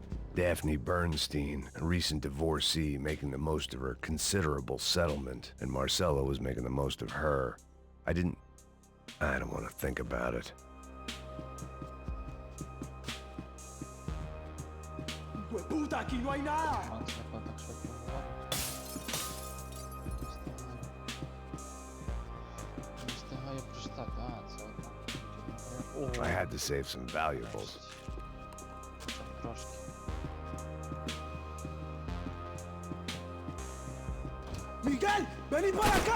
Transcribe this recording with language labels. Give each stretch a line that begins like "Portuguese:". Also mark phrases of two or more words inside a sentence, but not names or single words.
English: Daphne Bernstein, a recent divorcee making the most of her considerable settlement, and Marcella was making the most of her. I don't want to think about it.
Spanish: ¡Puta, aquí no hay nada!
Ukrainian: Макс не так швидко говорить. Не встигаю прочитати. А, це одна.
English: I had to save some valuables.
Ukrainian: Хоча б трошки.
Spanish: ¡Miguel! ¡Vení para acá!